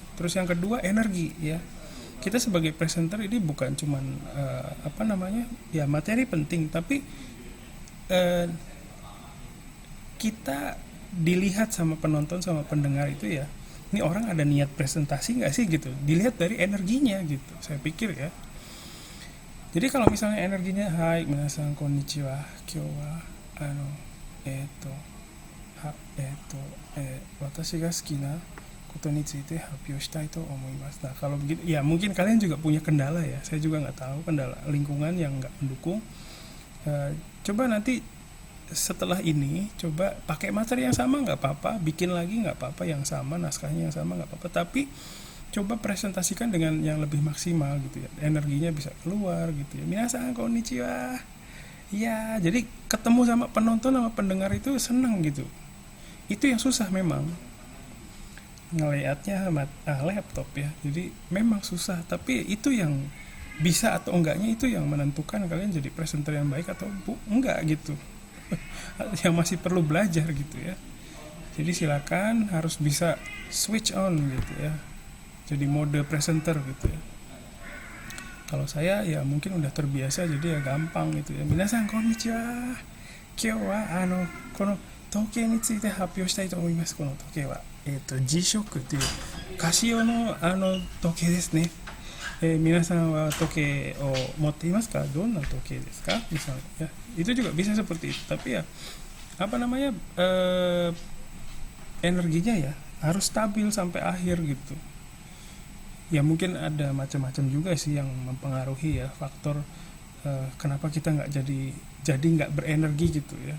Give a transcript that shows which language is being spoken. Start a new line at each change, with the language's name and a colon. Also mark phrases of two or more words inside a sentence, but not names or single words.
Indonesian: Terus yang kedua, energi ya. Kita sebagai presenter ini bukan cuman ya materi penting, tapi kita dilihat sama penonton, sama pendengar itu ya, ini orang ada niat presentasi nggak sih gitu, dilihat dari energinya gitu, saya pikir ya. Jadi kalau misalnya energinya,
Japanese: はい皆さんこんにちは、今日は私が好きなことについて発表したいと思います.
Indonesian: Nah kalau begitu ya mungkin kalian juga punya kendala ya, saya juga nggak tahu, kendala lingkungan yang nggak mendukung. Coba nanti setelah ini coba pakai materi yang sama nggak apa-apa, bikin lagi nggak apa-apa yang sama, naskahnya yang sama nggak apa-apa, tapi coba presentasikan dengan yang lebih maksimal gitu ya, energinya bisa keluar gitu ya.
Japanese: 皆さんこんにちは
Indonesian: ya, jadi ketemu sama penonton sama pendengar itu senang gitu. Itu yang susah memang, ngelihatnya laptop ya, jadi memang susah, tapi itu yang bisa atau enggaknya itu yang menentukan kalian jadi presenter yang baik atau enggak gitu. Yang masih perlu belajar gitu ya. Jadi silakan harus bisa
English: switch on
Indonesian: gitu ya, jadi mode presenter gitu ya. Kalau saya ya mungkin udah terbiasa, jadi ya gampang gitu ya.
Japanese: 皆さんこんにちは、今日はこの時計について発表したいと思います. この時計は G-SHOCK っていうカシオの時計ですね。皆さんは時計を持っていますか？どんな時計ですか？
Indonesian: Misalnya ya, itu juga bisa seperti itu. Tapi ya energinya ya harus stabil sampai akhir gitu. Ya mungkin ada macam-macam juga sih yang mempengaruhi ya, faktor kenapa kita nggak jadi nggak berenergi gitu ya.